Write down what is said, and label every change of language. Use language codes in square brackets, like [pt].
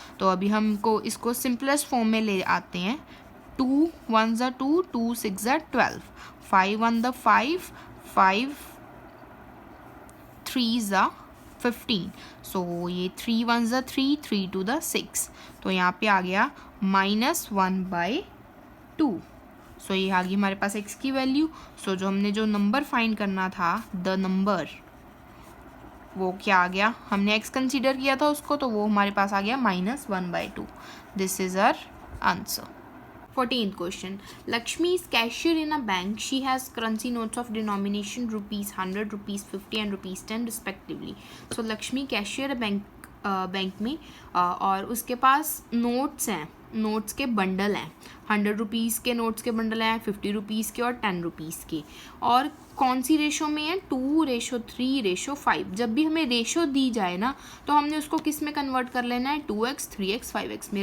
[hi] तो अभी हमको इसको सिंपलेस्ट फॉर्म में ले आते हैं। 2 1 ज़ा 2, 2 6 ज़ा 12, 5 1 द 5, 5 3 ज़ा 15, सो ये 3 1 ज़ा 3, 3 2 द 6, तो यहाँ पे आ गया -1/2। सो ये आ गई हमारे पास x की वैल्यू। सो जो हमने जो नंबर फाइंड करना था, द नंबर, वो क्या आ गया, हमने x कंसीडर किया था उसको, तो वो हमारे पास आ गया -1/2। [en] This is our answer. 14th question. Lakshmi is cashier in a bank. She has currency notes of denomination ₹100, ₹50 and ₹10 respectively. [hi] So Lakshmi cashier है बैंक में, और उसके पास नोट्स हैं, नोट्स के बंडल हैं, 100 रुपीज़ के नोट्स के बंडल हैं, 50 रुपीज़ के और 10 रुपीज़ के। और कौन सी रेशो में है, 2:3:5। जब भी हमें रेशो दी जाए ना, तो हमने उसको किस में कन्वर्ट कर लेना है, 2x 3x 5x में।